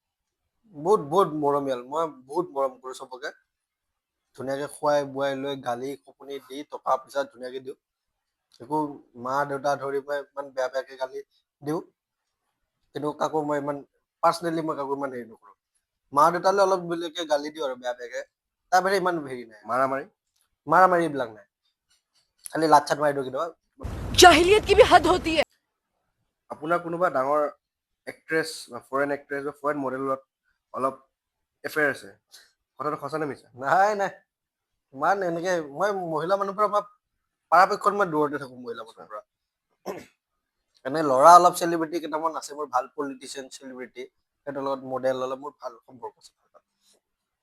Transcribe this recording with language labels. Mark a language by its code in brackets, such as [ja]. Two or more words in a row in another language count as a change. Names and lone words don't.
[as] বহুত মৰমীয়াল মই বহুত মৰম কৰোঁ চবকে ধুনীয়াকে খুৱাই বুৱাই লৈ গালি খোপনি দি টকা পইচা ধুনীয়াকে দিওঁ একো মা দেউতা ধৰি মই ইমান বেয়াকে গালি দিওঁ কিন্তু কাকো মই ইমান পাৰ্চনেলি মই কাকো ইমান হেৰি নকৰোঁ মা দেউতালৈ অলপ বেলেগকে গালি দিওঁ আৰু বেয়াকে তাৰ বাহিৰে ইমান হেৰি নাই মাৰামাৰি এইবিলাক নাই খালি লাট চাট মাৰি দিওঁ কেতিয়াবা [hi] जाहिलियत की भी हद होती है [as] আপোনাৰ কোনোবা ডাঙৰ এক্ট্ৰেছ বা ফৰেন এক্ট্ৰেছ বা ফৰেন মডেলত অলপ এফেয়াৰ আছে কথাটো সঁচা নে মিছা নাই ইমান এনেকে মই মহিলা মানুহৰ পৰা মই পৰাপক্ষত মই দূৰতে থাকোঁ মহিলা মানুহৰ পৰা এনে ল'ৰা অলপ চেলিব্ৰিটি কেইটামান আছে মোৰ ভাল পলিটিচিয়ান চেলিব্ৰিটি সিহঁতৰ লগত মডেল অলপ মোৰ ভাল সম্পৰ্ক আছে